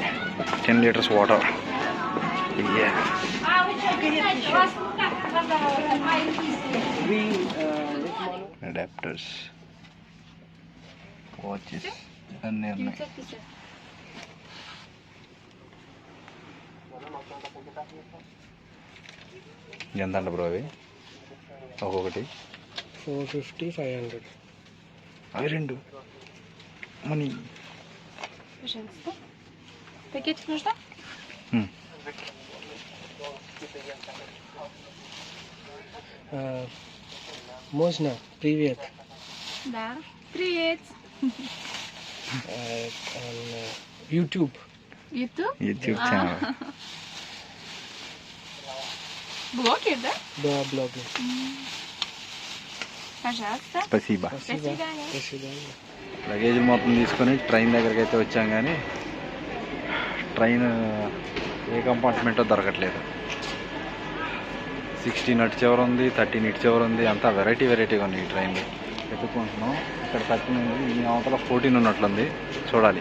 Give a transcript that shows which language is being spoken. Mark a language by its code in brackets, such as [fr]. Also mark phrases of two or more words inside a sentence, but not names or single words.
[en] 10 liters water. adapters, watches [te] అన్నీ ఉన్నాయి. ఎంత అంట బ్రో అవి? ఒక్కొక్కటి 450, 500. అవి 2 మనీ. [ru] Пакетик нужно? Можно? Привет. Да. Привет. [te] YouTube. యూట్యూబ్ ఛానల్. [ru] Блогер, да? Да, блогер. Пожалуйста. స్పసీబా. До свидания. До свидания. [te] లగేజ్ మొత్తం తీసుకొని ట్రైన్ దగ్గరికి అయితే వచ్చాం, కానీ ట్రైన్ ఏ కంపార్ట్మెంటో దొరకట్లేదు. 16 అటు చివర ఉంది, 13 ఇటు చివర ఉంది. అంతా వెరైటీగా ఉంది ఈ ట్రైన్లో. వెతుక్కుంటున్నాం. ఇక్కడ 13 ఉంది, ఈ అవతల 14 ఉన్నట్లుంది. చూడాలి.